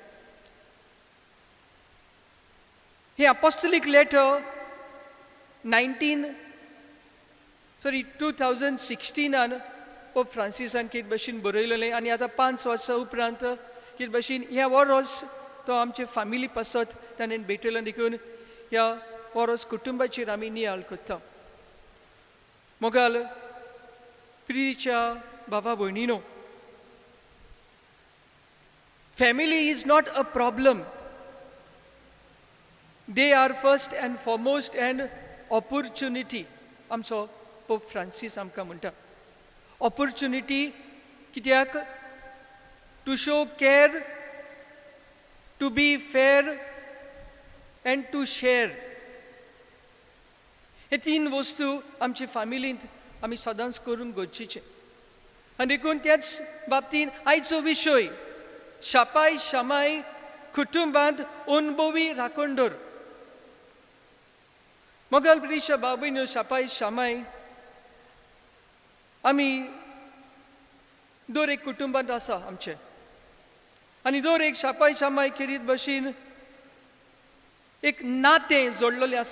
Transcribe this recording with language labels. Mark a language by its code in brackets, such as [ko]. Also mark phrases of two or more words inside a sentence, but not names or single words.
[kok] हे अपोस्टोलीक लेटर 2016 पोप फ्रांसिसान खेरीत भाशेन बरयलेलें. आनी आतां 5 वर्सां उपरांत खेरीत भाशेन ह्या वरोस तो आमचे फामिली पासत ताणें भेटयलो. देखून ह्या वरोस कुटुंबाचेर आमी नियाळ करता. मोगाल प्रियच्या बाबा भयणीनो, [en] family is not a problem. They are first and foremost an opportunity. [kok] आमचो पोप फ्रांसीस आमकां म्हणटा, opportunity कित्याक? [en] To show care, to be fair and to share. [kok] हे तीन वस्तू आमचे फॅमिलींत आमी सदांच करून गरजेचे. आनी देखून त्याच बाबतींत आयचो विशय शापाय शामाय कुटुंबांत अनुभवी राखणदार. मोगाल प्रियच्या बाबीनो, शापाय शामाय आमी दर एक कुटुंबांत आसा आमचे, आनी दर एक शापाय शामाय खेरीत भशेन एक नातें जोडलेलें आसा.